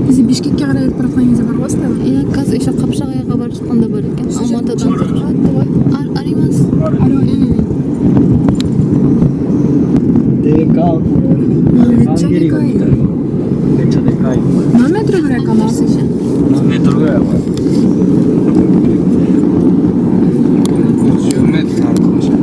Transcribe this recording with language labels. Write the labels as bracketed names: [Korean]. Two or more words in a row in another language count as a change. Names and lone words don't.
[Kyrgyz] бишкекке карай кетип бараткан кезде барып атасыздарбы? [Kazakh] Иә, қазір еще Қапшағайға бара жатқанда бар екен. Алматыдан. Аримас. [Japanese] でかこれめっちゃでかい。めっちゃでかい何メートルぐらいかな？何メートルぐらいは50メートルあるかもしれない